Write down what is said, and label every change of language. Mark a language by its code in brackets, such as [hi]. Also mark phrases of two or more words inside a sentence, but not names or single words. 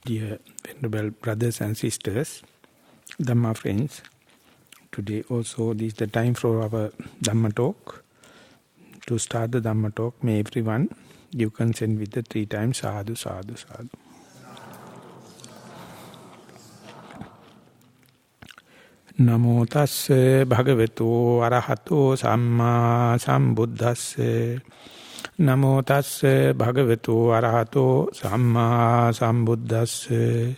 [en] Dear Venerable brothers and sisters, Dhamma friends, today also this is the time for our Dhamma talk. To start the Dhamma talk, may everyone give consent with the 3 times [pi] sadhu, sadhu, sadhu. Namo tasse bhagavato arahato samma sambuddhasse. Namo tasse bhagavato arahato samma sambuddhasse.